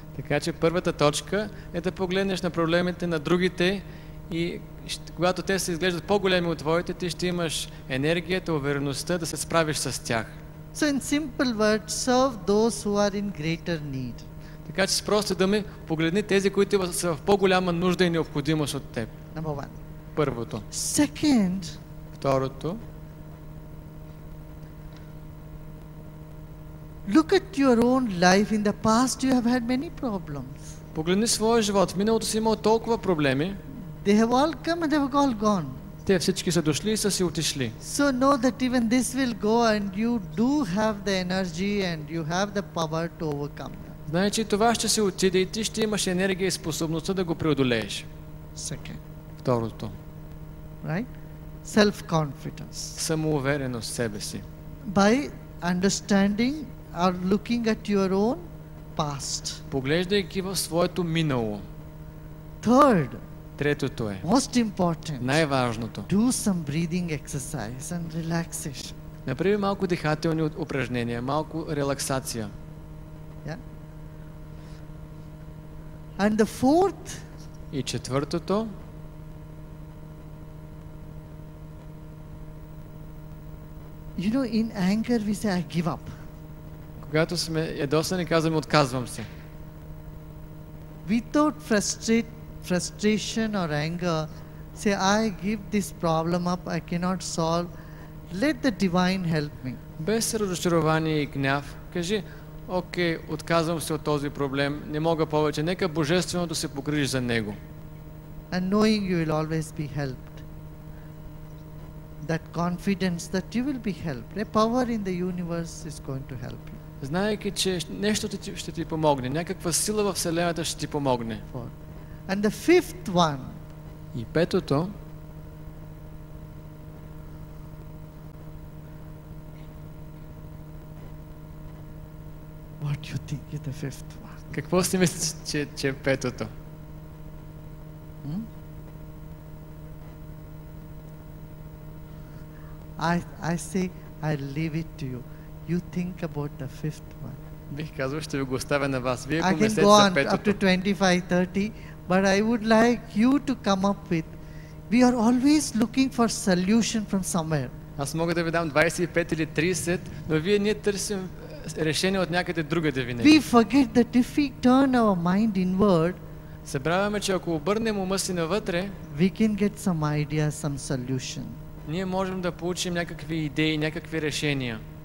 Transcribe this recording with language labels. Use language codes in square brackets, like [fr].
[bg] Така че първата точка е да погледнеш на проблемите на другите и когато те се изглеждат по-големи от твоите, ти ще имаш енергията, увереността да се справиш с тях. [en] So in simple words, serve those who are in greater need. [bg] Така че с прости думи, погледни тези, които са в по-голяма нужда и необходимост от теб. [en] Number one. [bg] Първото. [en] Second, [bg] Второто. [en] look at your own life. In the past, you have had many problems. [bg] Погледни своя живот. В миналото си имал толкова проблеми. [en] They have all come and they have all gone. [bg] Те всички са дошли и са си отишли. [en] So know that even this will go and you do have the energy and you have the power to overcome them. [bg] Знае, че това ще се отиде и ти ще имаш енергия и способността да го преодолееш. [en] Second, [bg] Второто. [en] right? Self-confidence. [bg] Самоувереност в себе си. [en] By understanding or looking at your own past. [bg] Поглеждайки в своето минало. [en] Third, [bg] Третото е. [en] most important, [bg] Най-важното. [en] do some breathing exercise and relaxation. [bg] Направи малко дихателни упражнения, малко релаксация. [en] Yeah. And the fourth, [bg] И четвъртото, [en] you know, in anger we say, I give up. [bg] когато сме ядосани, казваме отказвам се. [en] Without frustration or anger, say, I give this problem up, I cannot solve. Let the divine help me. [bg] Без разочарование и гняв, кажи, окей, отказвам се от този проблем, не мога повече, нека Божественото се погрижи за него. [en] And knowing you will always be helped. That confidence that you will be helped. A power in the universe is going to help you. [bg] Знаейки, че нещо ще ти помогне, някаква сила в Вселената ще ти помогне. [en] For. And the fifth one, [bg] И петото, [en] what do you think is the fifth one? [bg] какво си мислиш, че е петото? Hmm? [en] I say, I leave it to you. You think about the fifth one. [bg] Бих казал, ще ви го оставя на вас. Вие [en] I can [bg] помислете [en] go [bg] за [en] on up [bg] петото. [en] to 25-30, but I would like you to come up with, we are always looking for solution from somewhere. [bg] Аз мога да ви дам 25 или 30, но ние търсим решение от някъде другаде [en] We [bg] винаги. [en] forget that if we turn our mind inward, [bg] Събравяме, че ако обърнем ума си навътре, [en] we can get some ideas, some solution. [bg] ние можем да получим някакви идеи, някакви решения.